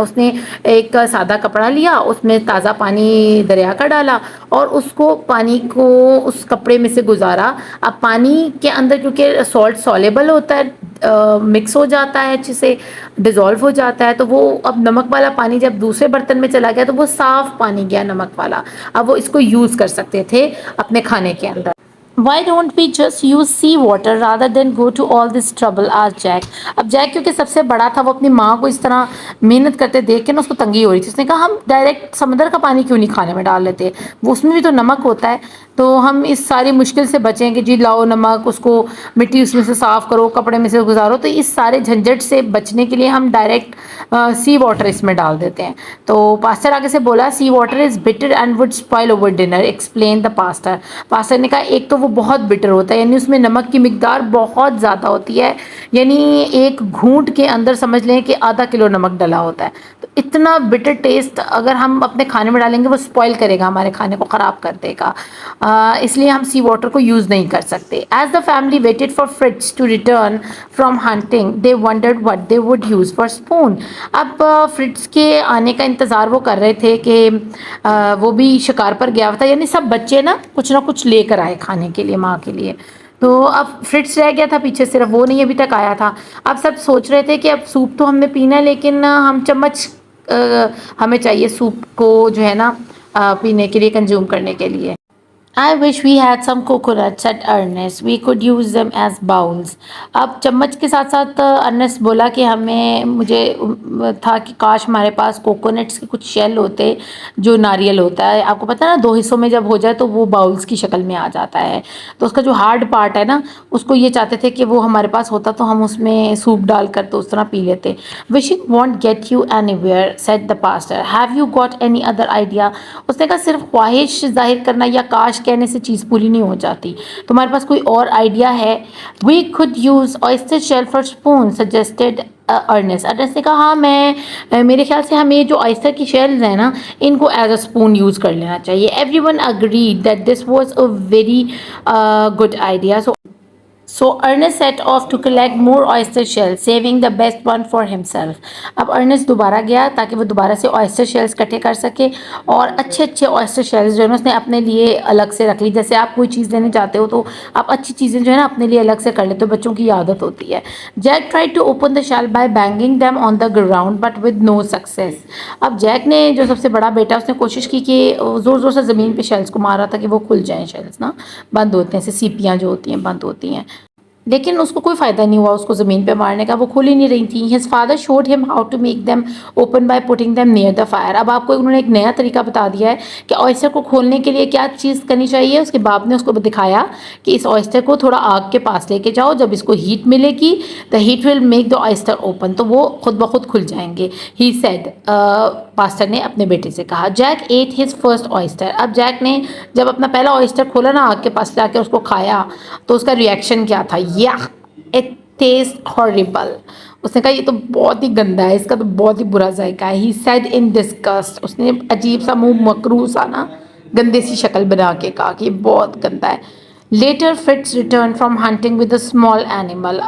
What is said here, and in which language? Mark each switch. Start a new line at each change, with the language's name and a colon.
Urdu: اس نے ایک سادہ کپڑا لیا, اس میں تازہ پانی دریا کا ڈالا اور اس کو پانی کو اس کپڑے میں سے گزارا. اب پانی کے اندر کیونکہ سالٹ سولیبل ہوتا ہے, مکس ہو جاتا ہے, اچھے سے ڈیزولو ہو جاتا ہے, تو وہ اب نمک والا پانی جب دوسرے برتن میں چلا گیا تو وہ صاف پانی گیا نمک والا. اب وہ اس کو یوز کر سکتے تھے اپنے کھانے کے اندر.
English: Why don't we just use sea water rather than go to all this trouble, asked Jack.
Urdu: اب جیک کیونکہ سب سے بڑا تھا, وہ اپنی ماں کو اس طرح محنت کرتے دیکھ کے نا اس کو تنگی ہو رہی تھی. اس نے کہا ہم ڈائریکٹ سمندر کا پانی کیوں نہیں کھانے میں ڈال لیتے, وہ اس میں بھی تو نمک ہوتا ہے. تو ہم اس ساری مشکل سے بچیں کہ جی لاؤ نمک، اس کو مٹی اس میں سے صاف کرو، کپڑے میں سے گزارو، تو اس سارے جھنجھٹ سے بچنے کے لیے ہم ڈائریکٹ سی واٹر اس میں ڈال دیتے ہیں. تو پاسٹر آگے سے بولا
English: Sea water is bitter and would spoil over dinner, explain the pastor.
Urdu: Pastor نے کہا ایک تو وہ بہت بٹر ہوتا ہے، یعنی اس میں نمک کی مقدار بہت زیادہ ہوتی ہے، یعنی ایک گھونٹ کے اندر سمجھ لیں کہ آدھا کلو نمک ڈلا ہوتا ہے. تو اتنا بٹر ٹیسٹ اگر ہم اپنے کھانے میں ڈالیں گے وہ اسپوائل کرے گا، ہمارے کھانے کو خراب کر دے گا. اس لیے ہم سی واٹر کو یوز نہیں کر سکتے.
English: As the family waited for Fritz to return from hunting they wondered what they would use for spoon.
Urdu: اب فرٹز کے آنے کا انتظار وہ کر رہے تھے کہ وہ بھی شکار پر گیا تھا، یعنی سب بچے نا کچھ لے کر آئے کھانے کے لیے ماں کے لیے. تو اب فرٹز رہ گیا تھا پیچھے، صرف وہ نہیں ابھی تک آیا تھا. اب سب سوچ رہے تھے کہ اب سوپ تو ہم نے پینا ہے، لیکن ہم چمچ ہمیں چاہیے سوپ کو جو ہے نا پینے کے لیے، کنزیوم کرنے کے لیے.
English: I wish we had some coconuts, said Ernest. We could use them as bowls.
Urdu: اب چمچ کے ساتھ ساتھ ارنسٹ بولا کہ مجھے تھا کہ کاش ہمارے پاس کوکونٹس کے کچھ شیل ہوتے جو ناریل ہوتا ہے. آپ کو پتہ ہے نا 2 حصوں میں جب ہو جائے تو وہ باؤلس کی شکل میں آ جاتا ہے. تو اس کا جو ہارڈ پارٹ ہے نا اس کو یہ چاہتے تھے کہ وہ ہمارے پاس ہوتا تو ہم اس میں سوپ ڈال کر تو اس طرح پی لیتے.
English: Wishing won't get you anywhere, said the pastor. Have you got any other idea?
Urdu: اس نے کہا صرف خواہش ظاہر کرنا یا کاش کہنے سے چیز پوری نہیں ہو جاتی، تمہارے پاس کوئی اور آئیڈیا ہے؟
English: We could use oyster shell for spoon, suggested Ernest.
Urdu: Ernest نے کہا ہاں میرے خیال سے ہمیں جو آئسٹر کی شیلز ہیں نا ان کو
English: as a spoon
Urdu: یوز کر لینا چاہیے.
English: Everyone agreed that this was a very good idea. So Ernest set off to collect more oyster shells, saving the best one for himself.
Urdu: اب ارنسٹ دوبارہ گیا تاکہ وہ دوبارہ سے oyster shells اکٹھے کر سکے، اور اچھے oyster shells جو ہے نا اس نے اپنے لیے الگ سے رکھ لی. جیسے آپ کوئی چیز لینے چاہتے ہو تو آپ اچھی چیزیں جو ہے نا اپنے لیے الگ سے کر لیتے ہو، بچوں کی عادت ہوتی ہے.
English: Jack tried to open the shell by banging them on the ground but with no success.
Urdu: اب جیک نے جو سب سے بڑا بیٹا اس نے کوشش کی کہ زور زور سے زمین پہ شیلز کو مارا تھا کہ وہ کھل جائیں. شیلز نا بند ہوتے ہیں، جیسے سیپیاں جو ہوتی ہیں بند ہوتی ہیں، لیکن اس کو کوئی فائدہ نہیں ہوا اس کو زمین پہ مارنے کا، وہ کھل ہی نہیں رہی تھیں.
English: His father showed him how to make them open by putting them near the fire.
Urdu: اب آپ کو انہوں نے ایک نیا طریقہ بتا دیا ہے کہ oyster کو کھولنے کے لیے کیا چیز کرنی چاہیے. اس کے باپ نے اس کو دکھایا کہ اس oyster کو تھوڑا آگ کے پاس لے کے جاؤ، جب اس کو ہیٹ ملے گی
English: the heat will make the oyster open،
Urdu: تو وہ خود بخود کھل جائیں گے.
English: He said
Urdu: پاسٹر نے اپنے بیٹے سے کہا.
English: Jack ate his first oyster.
Urdu: اب جیک نے جب اپنا پہلا oyster کھولا نا آگ کے پاس جا کے اس کو کھایا تو اس کا ریئیکشن کیا تھا؟
English: It tastes horrible.
Urdu: اس نے کہا یہ تو بہت ہی گندا ہے، اس کا تو بہت ہی برا ذائقہ ہے.
English: He said in disgust.
Urdu: اس نے عجیب سا منہ مکروہ سا نا گندے سی شکل بنا کے کہا کہ یہ بہت گندا ہے.
English: Later Fritz returned from hunting with a small animal.